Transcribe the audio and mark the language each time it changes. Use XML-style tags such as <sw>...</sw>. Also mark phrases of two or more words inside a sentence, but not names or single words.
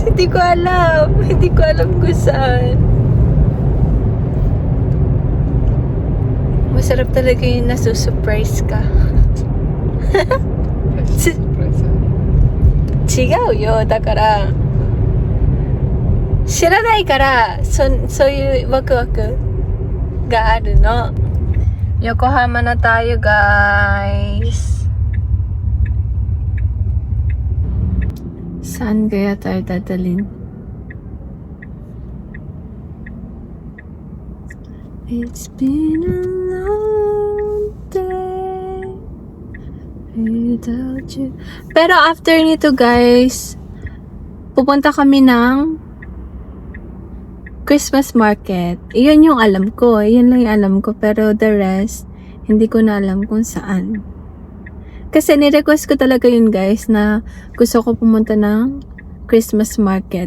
<tl>Hindi ko alam kung saan. Masarap talaga yung nasusurprise ka.</tl> <ja>違うよ、だから知らないからそういうワクワクがあるの。</ja> <tl>横浜な tayo guys. Saan kaya tayo dadalhin?</tl> <en>It's been a long day without you.</en> <tl>Pero after nito guys, pupunta kami ng</tl> <en>Christmas market.</en> <tl>Iyon yung alam ko. Iyon lang yung alam ko. Pero</tl> <en>the rest,</en> <tl>hindi ko na alam kung saan. Kasi nirequest ko talaga yun guys na gusto ko pumunta ng</tl> <en>Christmas market.</en>